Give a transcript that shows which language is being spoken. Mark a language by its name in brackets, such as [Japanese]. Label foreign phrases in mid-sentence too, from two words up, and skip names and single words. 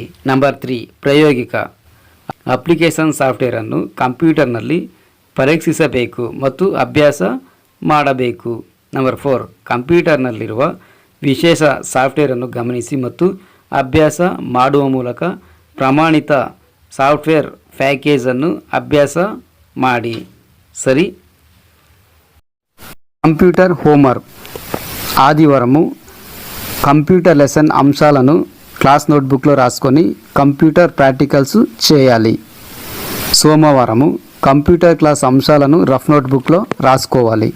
[Kannada] ನಂಬರ್ 3 ಪ್ರಾಯೋಗಿಕ [English] application software [Kannada] ಕಂಪ್ಯೂಟರ್ನಲ್ಲಿ ಪರೀಕ್ಷಿಸಬೇಕು ಮತ್ತು ಅಭ್ಯಾಸ ಮಾಡಬೇಕು. ನಂಬರ್ 4 ಕಂಪ್ಯೂಟರ್ನಲ್ಲಿರುವ ವಿಶೇಷ ಸಾಫ್ಟ್ವೇರನ್ನು ಗಮನಿಸಿ ಮತ್ತು ಅಭ್ಯಾಸ ಮಾಡುವ ಮೂಲಕ ಪ್ರಮಾಣಿತ [English] software package [Kannada] ಅಭ್ಯಾಸ ಮಾಡಿ. [Telugu] సరి, [English] computer homework. [Telugu] ఆదివారము [English] computer lesson [Telugu] అంశాలను [English] class notebook [Telugu] రాసుకొని [English] computer practicals [Telugu] చేయాలి. సోమవారము [English] computer class [Telugu] అంశాలను [English] rough notebook [Telugu] రాసుకోవాలి.